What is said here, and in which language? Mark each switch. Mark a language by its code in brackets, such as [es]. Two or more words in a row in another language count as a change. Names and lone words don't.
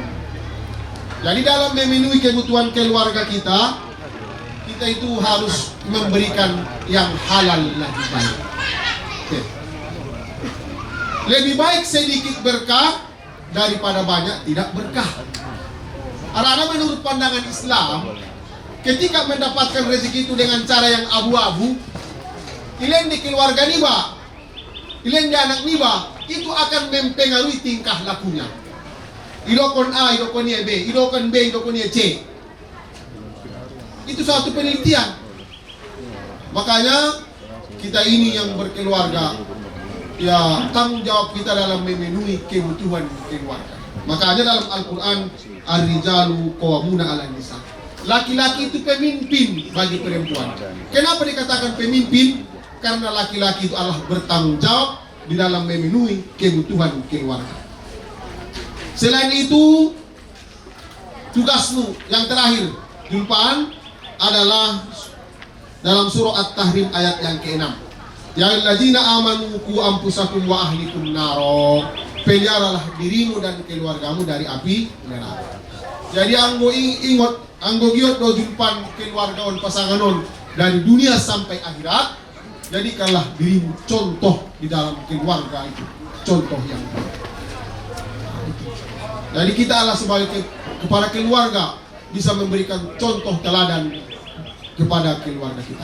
[id] Jadi dalam memenuhi kebutuhan keluarga kita, kita itu harus memberikan yang halal lebih baik. Okay. Lebih baik sedikit berkah daripada banyak tidak berkah. Karena menurut pandangan Islam, ketika mendapatkan rezeki itu dengan cara yang abu-abu, [btm] ilen di keluarga niba, ilen di anak niba, [id] itu akan mempengaruhi tingkah lakunya. [btm] Idokon A, idokon B, idokon B, idokon C. [id] Itu suatu penelitian. Makanya kita ini yang berkeluarga, ya tanggung jawab kita dalam memenuhi kebutuhan keluarga. Makanya dalam Al-Quran, [ar] الرجال قوامون على النساء. [id] Laki-laki itu pemimpin bagi perempuan. Kenapa dikatakan pemimpin? Karena laki-laki itu adalah bertanggung jawab di dalam memenuhi kebutuhan keluarga. Selain itu, tugasmu yang terakhir, jumpaan adalah dalam surah At-Tahrim ayat yang ke-6. [ar] يا الذين آمنوا قوا أنفسكم وأهليكم نارا. [id] Peliharalah dirimu dan keluargamu dari api neraka. [btm] Jadi anggo ingot, anggo giot do jumpan keluarga on pasangan on [id] dari dunia sampai akhirat. Jadikanlah dirimu contoh di dalam keluarga itu, contoh yang baik. Jadi kita adalah sebagai kepada keluarga bisa memberikan contoh teladan kepada keluarga kita.